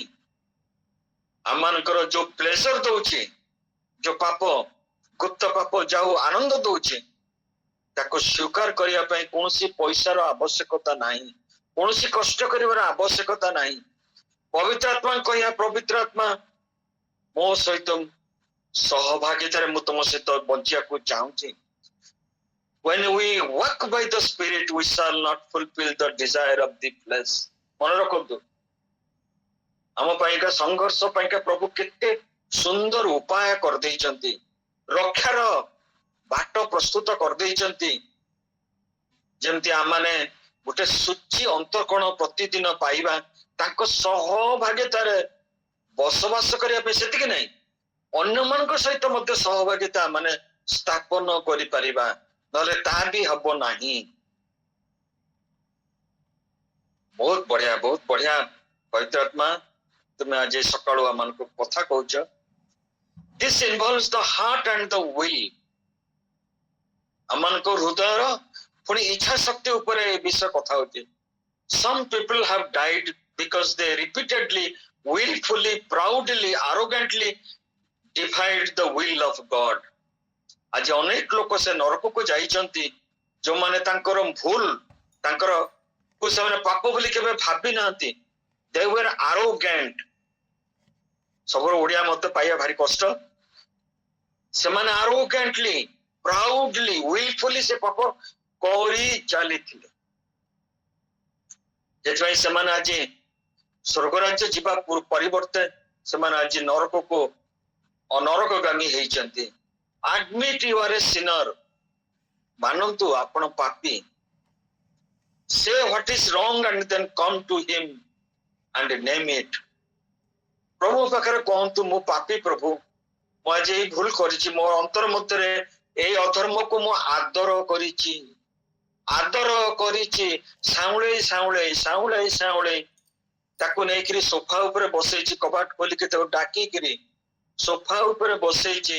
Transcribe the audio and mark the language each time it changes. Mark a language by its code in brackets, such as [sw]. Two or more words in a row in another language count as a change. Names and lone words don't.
[or] ଆମମାନଙ୍କର ଯୋଉ ପ୍ଲେଜର ଦଉଛି, ଯୋଉ ପାପ, ଗୁପ୍ତ ପାପ ଯାଉ ଆନନ୍ଦ ଦଉଛି, ତାକୁ ସ୍ୱୀକାର କରିବା ପାଇଁ କୌଣସି ପଇସାର ଆବଶ୍ୟକତା ନାହିଁ, କୌଣସି କଷ୍ଟ କରିବାର ଆବଶ୍ୟକତା ନାହିଁ। ପବିତ୍ର ଆତ୍ମା କହିବା, ପବିତ୍ର ଆତ୍ମା ମୋ ସହିତ ସହଭାଗିତାରେ ମୁଁ ତମ ସହିତ ବଞ୍ଚିବାକୁ ଚାହୁଁଛି। [en] When we walk by the spirit, we shall not fulfill the desire of the flesh। [or] ମନେ ରଖନ୍ତୁ, ଆମ ପାଇଁକା ସଂଘର୍ଷ ପାଇଁକା ପ୍ରଭୁ କେତେ ସୁନ୍ଦର ଉପାୟ କରିଦେଇଛନ୍ତି, ରକ୍ଷାର ବାଟ ପ୍ରସ୍ତୁତ କରିଦେଇଛନ୍ତି। ଯେମିତି ଆମମାନେ ଗୋଟେ ସୂଚି ଅନ୍ତଃକରଣ ପ୍ରତିଦିନ ପାଇବା, ତାଙ୍କ ସହଭାଗିତାରେ ବସବାସ କରିବା ପାଇଁ ସେତିକି ନାହିଁ, ଅନ୍ୟମାନଙ୍କ ସହିତ ମଧ୍ୟ ସହଭାଗିତା ମାନେ ସ୍ଥାପନ କରିପାରିବା, ନହେଲେ ତାହା ବି ହବ ନାହିଁ। ବହୁତ ବଢିଆ, ବହୁତ ବଢିଆ ପବିତ୍ର ଆତ୍ମା, ତୁମେ ଆଜି ସକାଳୁ ଆମମାନଙ୍କୁ କଥା କହୁଛ। [en] This involves the heart and the will। [or] ଆମମାନଙ୍କ ହୃଦୟର ପୁଣି ଇଚ୍ଛା ଶକ୍ତି ଉପରେ ଏ ବିଷୟ କଥା ହଉଛି। [en] Some people have died because they repeatedly, willfully, proudly, arrogantly defied the will of God। [or] ଆଜି ଅନେକ ଲୋକ ସେ ନରକକୁ ଯାଇଛନ୍ତି ଯୋଉମାନେ ତାଙ୍କର ଭୁଲ, ତାଙ୍କର ସେମାନେ ପାପ ବୋଲି କେବେ ଭାବି ନାହାନ୍ତି। [en] They were arrogant। [or] ସବୁର ଓଡିଆ ମତେ ପାଇବା ଭାରି କଷ୍ଟ। ସେମାନେ [en] arrogantly, proudly, willfully [or] ସେ ପାପ କରି ଚାଲିଥିଲେ। ସେଥିପାଇଁ ସେମାନେ ଆଜି ସ୍ୱର୍ଗରାଜ୍ୟ ଯିବା ପରିବର୍ତ୍ତେ ସେମାନେ ଆଜି ନରକକୁ ଅନରକଗାମୀ ହେଇଛନ୍ତି। [en] Admit you are a sinner। [or] ମାନନ୍ତୁ ଆପଣ ପାପୀ। [en] Say what is wrong and then come to him and name it। [or] ପ୍ରଭୁ ପାଖରେ କହନ୍ତୁ, ମୁଁ ପାପୀ ପ୍ରଭୁ, ମୁଁ ଆଜି ଏଇ ଭୁଲ କରିଛି, ମୋ ଅନ୍ତର ମଧ୍ୟରେ ଏଇ ଅଧର୍ମକୁ ମୁଁ ଆଦର କରିଛି, ଆଦର କରିଛି, ସାଉଁଳେଇ ସାଉଁଳେଇ ସାଉଁଳେଇ ସାଉଁଳେଇ ତାକୁ ନେଇକିରି ସୋଫା ଉପରେ ବସେଇଛି, କବାଟ ଖୋଲିକି ତାକୁ ଡାକିକିରି ସୋଫା ଉପରେ ବସେଇଛି।